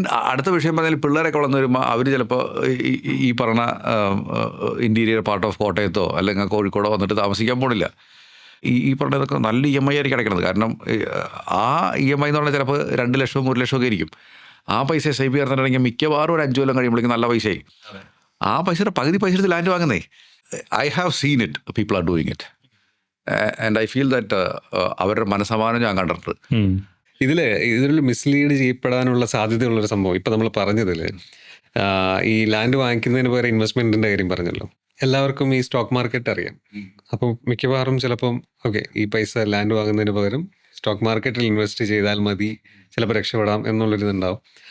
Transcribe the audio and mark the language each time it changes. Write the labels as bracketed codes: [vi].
[ml] അടുത്ത വിഷയം പറഞ്ഞാൽ പിള്ളേരൊക്കെ വളർന്നു വരുമ്പോൾ അവർ ചിലപ്പോൾ ഈ പറഞ്ഞ ഇൻറ്റീരിയർ പാർട്ട് ഓഫ് കോട്ടയത്തോ അല്ലെങ്കിൽ കോഴിക്കോടോ വന്നിട്ട് താമസിക്കാൻ പോണില്ല. ഈ പറഞ്ഞതൊക്കെ നല്ല EMI ആയിരിക്കും അടയ്ക്കണത്. കാരണം ആ EMI എന്ന് പറഞ്ഞാൽ ചിലപ്പോൾ 2 ലക്ഷം 1 ലക്ഷം ഒക്കെ ആയിരിക്കും. ആ പൈസ SIP ചേർന്നിട്ടുണ്ടെങ്കിൽ മിക്കവാറും ഒരു 5 കൊല്ലം കഴിയുമ്പോഴേക്കും നല്ല പൈസയായി. ആ പൈസയുടെ പകുതി പൈസ എടുത്ത് land വാങ്ങുന്നേ. [en] I have seen it. People are doing it. And I feel that [ml] അവരുടെ മനസ്സമാനം ഞാൻ കണ്ടിട്ടുണ്ട്. ഇതിൽ മിസ്ലീഡ് ചെയ്യപ്പെടാനുള്ള സാധ്യതയുള്ളൊരു സംഭവം ഇപ്പം നമ്മൾ പറഞ്ഞതിൽ ഈ ലാൻഡ് വാങ്ങിക്കുന്നതിന് പകരം ഇൻവെസ്റ്റ്മെൻറ്റിൻ്റെ കാര്യം പറഞ്ഞല്ലോ. എല്ലാവർക്കും ഈ സ്റ്റോക്ക് മാർക്കറ്റ് അറിയാം. അപ്പം മിക്കവാറും ചിലപ്പം ഓക്കെ ഈ പൈസ ലാൻഡ് വാങ്ങുന്നതിന് പകരം സ്റ്റോക്ക് മാർക്കറ്റിൽ ഇൻവെസ്റ്റ് ചെയ്താൽ മതി, ചിലപ്പോൾ രക്ഷപ്പെടാം എന്നുള്ളൊരിതുണ്ടാവും.